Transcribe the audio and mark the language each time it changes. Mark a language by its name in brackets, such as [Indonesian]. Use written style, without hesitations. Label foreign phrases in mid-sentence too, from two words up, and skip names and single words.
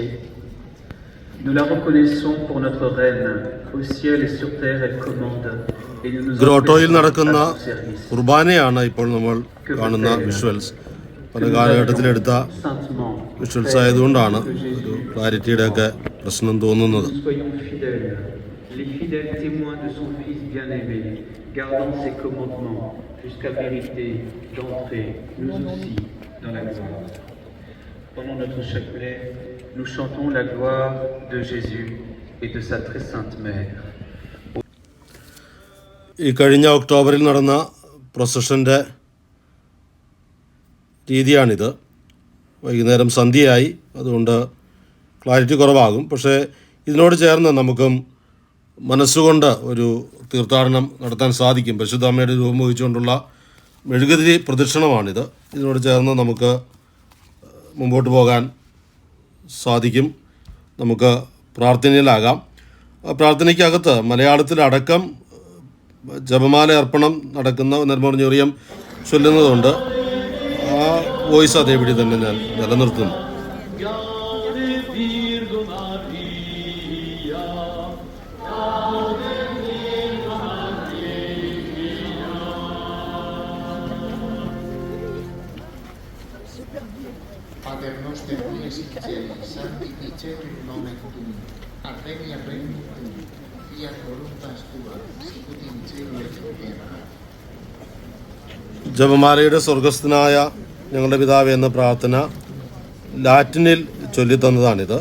[French] Nous la reconnaissons pour notre reine. Au ciel et sur terre, elle commande. Et nous nous [Malayalam] ഗ്രോട്ടോയിൽ നടക്കുന്ന കുർബാനയാണ് ഇപ്പോൾ നമ്മൾ കാണുന്ന വിഷ്വൽസ്. പല കാലഘട്ടത്തിലെടുത്ത വിഷ്വൽസ് ആയതുകൊണ്ടാണ് ഒരു ക്ലാരിറ്റിയുടെ ഒക്കെ പ്രശ്നം തോന്നുന്നത്. [French] Les fidèles témoins de son Fils bien-aimé, gardant ses commandements jusqu'à mériter d'entrer, nous aussi, dans la gloire. Pendant notre chapelet, nous chantons la gloire de Jésus et de sa très sainte mère. [Malayalam] ഈ കഴിഞ്ഞ ഒക്ടോബറിൽ നടന്ന പ്രൊസഷൻ്റെ രീതിയാണിത്. വൈകുന്നേരം സന്ധ്യയായി, അതുകൊണ്ട് ക്ലാരിറ്റി കുറവാകും. പക്ഷേ ഇതിനോട് ചേർന്ന് നമുക്കും മനസ്സുകൊണ്ട് ഒരു തീർത്ഥാടനം നടത്താൻ സാധിക്കും. പരിശുദ്ധ അമ്മയുടെ രൂപം വഹിച്ചുകൊണ്ടുള്ള മെഴുകുതിരി പ്രദക്ഷിണമാണിത്. ഇതിനോട് ചേർന്ന് നമുക്ക് മുമ്പോട്ട് പോകാൻ സാധിക്കും. നമുക്ക് പ്രാർത്ഥനയിലാകാം. പ്രാർത്ഥനയ്ക്കകത്ത് മലയാളത്തിലടക്കം ജപമാല അർപ്പണം നടക്കുന്ന നിർമ്മോറിയം ചൊല്ലുന്നതുകൊണ്ട് ആ വോയിസ് അതേപടി തന്നെ ഞാൻ നിലനിർത്തുന്നു. [Latin] Pater noster qui es in caeli, sanctificetur nomen tuum, adveniat regnum tuum, fiat voluntas tua, sicut in cielo et in terra. [Malayalam] ജപമാലയുടെ സ്വർഗസ്ഥനായ ഞങ്ങളുടെ പിതാവേ എന്ന പ്രാർത്ഥന ലാറ്റിനിൽ ചൊല്ലിത്തന്നതാണിത്.